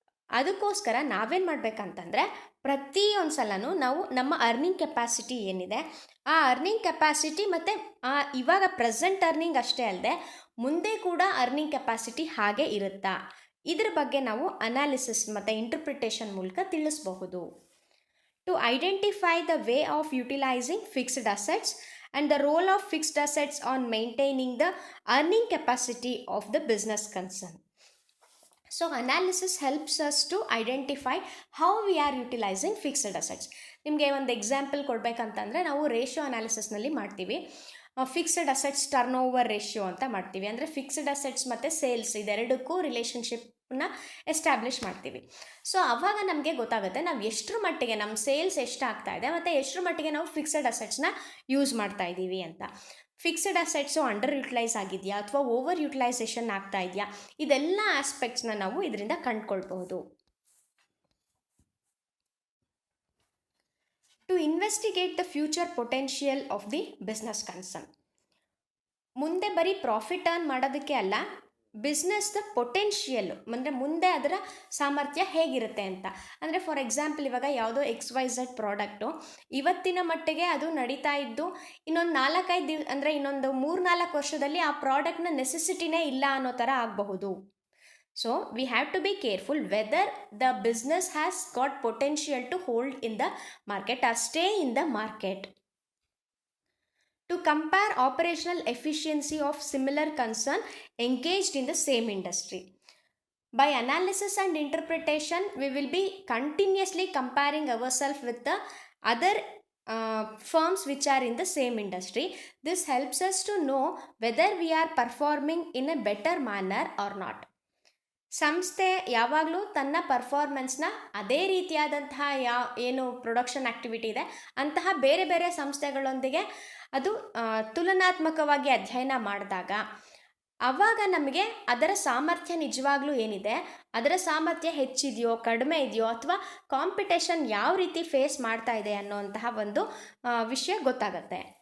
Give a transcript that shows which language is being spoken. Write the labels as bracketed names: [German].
[Kannada] ಅದಕ್ಕೋಸ್ಕರ ನಾವೇನು ಮಾಡಬೇಕಂತಂದರೆ ಪ್ರತಿಯೊಂದು ಸಲನೂ ನಾವು ನಮ್ಮ ಅರ್ನಿಂಗ್ ಕೆಪಾಸಿಟಿ ಏನಿದೆ ಆ ಅರ್ನಿಂಗ್ ಕೆಪಾಸಿಟಿ ಮತ್ತು ಇವಾಗ ಪ್ರೆಸೆಂಟ್ ಅರ್ನಿಂಗ್ ಅಷ್ಟೇ ಅಲ್ಲದೆ ಮುಂದೆ ಕೂಡ ಅರ್ನಿಂಗ್ ಕೆಪಾಸಿಟಿ ಹಾಗೆ ಇರುತ್ತಾ, ಇದ್ರ ಬಗ್ಗೆ ನಾವು ಅನಾಲಿಸಿಸ್ ಮತ್ತು ಇಂಟರ್ಪ್ರಿಟೇಷನ್ ಮೂಲಕ ತಿಳಿಸಬಹುದು. [English] To identify the way of utilising fixed assets and the role of fixed assets on maintaining the earning capacity of the business concern. So analysis helps us to identify how we are utilizing fixed assets. [Kannada] ನಿಮಗೆ ಒಂದು example ಕೊಡಬೇಕಂತಂದರೆ ನಾವು ratio ಅನಾಲಿಸಿಸ್ನಲ್ಲಿ ಮಾಡ್ತೀವಿ. Fixed assets turn over ratio ಅಂತ ಮಾಡ್ತೀವಿ. ಅಂದರೆ fixed assets ಮತ್ತು sales ಇದೆರಡಕ್ಕೂ ರಿಲೇಷನ್ಶಿಪ್ನ establish ಮಾಡ್ತೀವಿ. So ಆವಾಗ ನಮಗೆ ಗೊತ್ತಾಗುತ್ತೆ ನಾವು ಎಷ್ಟರ ಮಟ್ಟಿಗೆ ನಮ್ಮ ಸೇಲ್ಸ್ ಎಷ್ಟಾಗ್ತಾ ಇದೆ ಮತ್ತು ಎಷ್ಟರ ಮಟ್ಟಿಗೆ ನಾವು ಫಿಕ್ಸ್ಡ್ ಅಸೆಟ್ಸ್ನ ಯೂಸ್ ಮಾಡ್ತಾ ಇದ್ದೀವಿ ಅಂತ. ಫಿಕ್ಸ್ಡ್ ಅಸೆಟ್ಸು ಅಂಡರ್ ಯುಟಿಲೈಸ್ ಆಗಿದೆಯಾ ಅಥವಾ ಓವರ್ ಯುಟಿಲೈಸೇಷನ್ ಆಗ್ತಾ ಇದೆಯಾ, ಇದೆಲ್ಲ ಆಸ್ಪೆಕ್ಟ್ಸ್ನ ನಾವು ಇದರಿಂದ ಕಂಡುಕೊಳ್ಬಹುದು. [English] To investigate the future potential of the business concern. [Kannada] ಮುಂದೆ ಬರೀ ಪ್ರಾಫಿಟ್ ಅರ್ನ್ ಮಾಡೋದಕ್ಕೆ ಅಲ್ಲ, ಬಿಸ್ನೆಸ್ದ ಪೊಟೆನ್ಷಿಯಲ್ ಅಂದರೆ ಮುಂದೆ ಅದರ ಸಾಮರ್ಥ್ಯ ಹೇಗಿರುತ್ತೆ ಅಂತ. ಅಂದರೆ ಫಾರ್ ಎಕ್ಸಾಂಪಲ್ ಇವಾಗ ಯಾವುದೋ XYZ ಪ್ರಾಡಕ್ಟು ಇವತ್ತಿನ ಮಟ್ಟಿಗೆ ಅದು ನಡೀತಾ ಇದ್ದು ಇನ್ನೊಂದು 4-5 ಅಂದರೆ ಇನ್ನೊಂದು 3-4 ವರ್ಷದಲ್ಲಿ ಆ ಪ್ರಾಡಕ್ಟ್ನ ನೆಸೆಸಿಟಿನೇ ಇಲ್ಲ ಅನ್ನೋ ಥರ ಆಗಬಹುದು. [English] So we have to be careful whether the business has got potential to hold in the market or stay in the market. To compare operational efficiency of similar concern engaged in the same industry. By analysis and interpretation, we will be continuously comparing ourselves with the other firms which are in the same industry. This helps us to know whether we are performing in a better manner or not. [Kannada] ಸಂಸ್ಥೆ ಯಾವಾಗಲೂ ತನ್ನ ಪರ್ಫಾರ್ಮೆನ್ಸ್ನ ಅದೇ ರೀತಿಯಾದಂತಹ ಏನು production activity ಇದೆ ಅಂತಹ ಬೇರೆ ಬೇರೆ ಸಂಸ್ಥೆಗಳೊಂದಿಗೆ ಅದು ತುಲನಾತ್ಮಕವಾಗಿ ಅಧ್ಯಯನ ಮಾಡಿದಾಗ ಆವಾಗ ನಮಗೆ ಅದರ ಸಾಮರ್ಥ್ಯ ನಿಜವಾಗ್ಲೂ ಏನಿದೆ, ಅದರ ಸಾಮರ್ಥ್ಯ ಹೆಚ್ಚಿದೆಯೋ ಕಡಿಮೆ ಇದೆಯೋ ಅಥವಾ ಕಾಂಪಿಟೇಷನ್ ಯಾವ ರೀತಿ ಫೇಸ್ ಮಾಡ್ತಾ ಇದೆ ಅನ್ನೋಂತಹ ಒಂದು ವಿಷಯ ಗೊತ್ತಾಗುತ್ತೆ.